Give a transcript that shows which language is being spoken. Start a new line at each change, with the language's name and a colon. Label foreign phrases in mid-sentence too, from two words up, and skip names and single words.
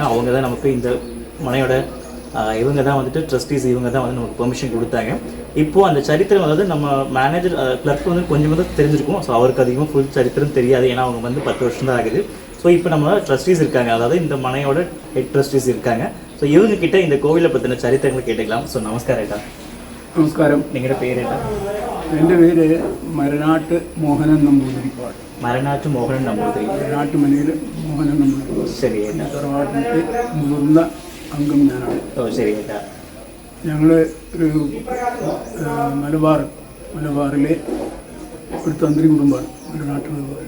Tamil: அவங்க தான் நமக்கு இந்த மனையோட இவங்க தான் வந்துட்டு ட்ரஸ்டீஸ், இவங்க தான் வந்து நமக்கு பெர்மிஷன் கொடுத்தாங்க. இப்போது அந்த சரித்திரம், அதாவது நம்ம மேனேஜர் கிளர்க் வந்து கொஞ்சம் வந்து தெரிஞ்சிருக்கும். ஸோ அவருக்கு அதிகமாக ஃபுல் சரித்திரம் தெரியாது. ஏன்னா அவங்க வந்து 10 வருஷம் தான் ஆகுது. ஸோ இப்போ நம்ம ட்ரஸ்டீஸ் இருக்காங்க, அதாவது இந்த மனையோட ஹெட் ட்ரஸ்டீஸ் இருக்காங்க. ஸோ இவங்க கிட்ட இந்த கோவிலை பற்றின சரித்திரங்களை கேட்டுக்கலாம். ஸோ நமஸ்காரம் ஏட்டா.
Malayalam: നമസ്കാരം. നിങ്ങളുടെ പേര് ഏട്ടാ? എൻ്റെ പേര് മരനാട്ട് മോഹനൻ നമ്പൂതിരിപ്പാട്. മരനാട്ട് മോഹനൻ നമ്പൂതിരി. മരനാട്ട് മനയിൽ മോഹനൻ നമ്പൂതിരി. ശരി ഏട്ടാ. തറവാട്ടിൻ്റെ മുതിർന്ന അംഗം ഞാനാണ്. ഓ ശരി ഏട്ടാ. ഞങ്ങൾ ഒരു മലബാറിലെ ഒരു തന്ത്രി കുടുംബമാണ് മരനാട്ടിൽ എന്ന് പറയുന്നത്.